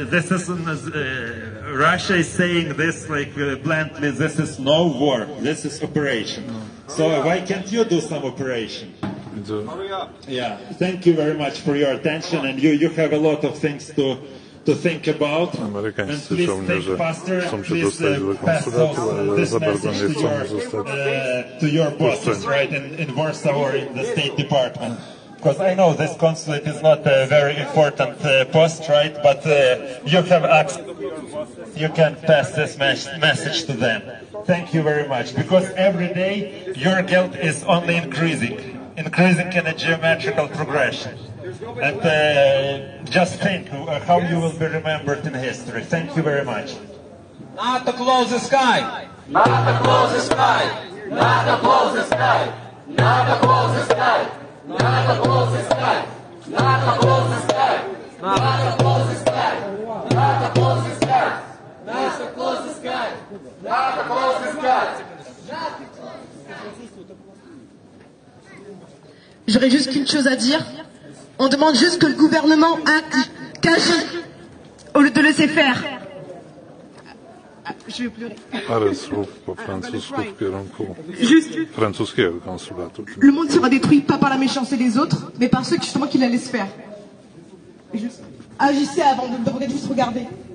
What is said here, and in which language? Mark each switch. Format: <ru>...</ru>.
<en>Russia is saying this like bluntly, this is no war, this is operation. So why can't you do some operation? Yeah, thank you very much for your attention, and you have a lot of things to think about.</en> <pl>Amerykańscy żołnierze chcą się dostać do konsulatu, ale za bardzo nie chcą zostać</pl> <en>to your bosses, right, in Warsaw or in the State Department. Because I know this consulate is not a very important post, right? But you have access. You can pass this message to them. Thank you very much. Because every day your guilt is only increasing in a geometrical progression. And just think how you will be remembered in history. Thank you very much. Not to close the sky. Not to close the sky. Not to close the sky. Not to close the sky. Not to close the sky. Not to close the sky. Not to close the sky. Not to close the sky. Not to close the sky. Not to close the sky.</en> <fr>J'aurais juste qu'une chose à dire. On demande juste que le gouvernement agisse au lieu de laisser faire. Je vais pleurer.</fr> <pl>Parę słów po francusku w kierunku francuskiego konsulatu.</pl> <fr>Le monde sera détruit pas par la méchanceté des autres, mais par ceux justement qui la laissent faire. Et juste, agissez avant de regarder, juste regarder.</fr>